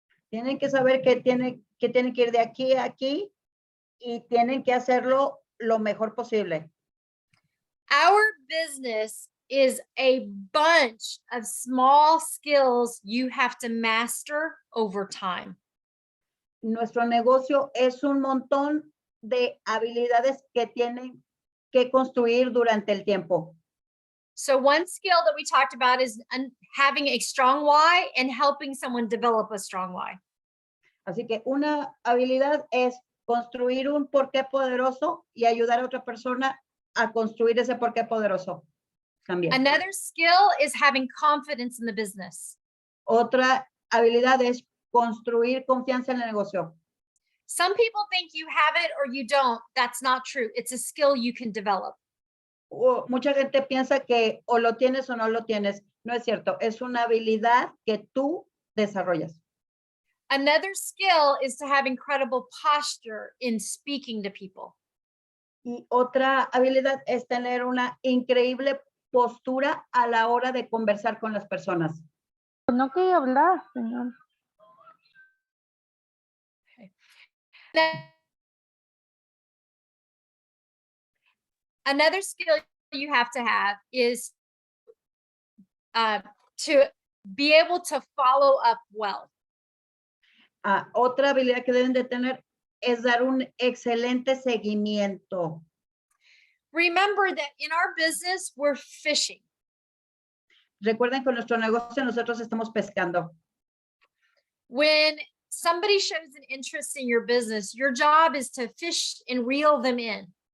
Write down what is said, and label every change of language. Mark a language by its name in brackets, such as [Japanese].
[Spanish] Tienen que saber que tienen que ir de aquí a aquí y tienen que hacerlo lo mejor posible. [English] Our business is a bunch of small skills you have to master over time. [Spanish] Nuestro negocio es un montón de habilidades que tienen que construir durante el tiempo. [English] So one skill that we talked about is having a strong why and helping someone develop a strong why. [Spanish] Así que una habilidad es construir un porqué poderoso y ayudar a otra persona a construir ese porqué poderoso también. [English] Another skill is having confidence in the business. [Spanish] Otra habilidad es construir confianza en el negocio. [English] Some people think you have it or you don't. That's not true. It's a skill you can develop. [Spanish] mucha gente piensa que o lo tienes o no lo tienes. No es cierto, es una habilidad que tú desarrollas. [English] Another skill is to have incredible posture in speaking to people. [Spanish] Y otra habilidad es tener una increíble postura a la hora de conversar con las personas. No quería hablar, señor. [English] Another skill you have to have is to be able to follow up well. [Spanish] Otra habilidad que deben de tener es dar un excelente seguimiento. [English] Remember that in our business, we're fishing. [Spanish] Recuerden que en nuestro negocio nosotros estamos pescando. [English] When somebody shows an interest in your business, your job is to fish and reel them in.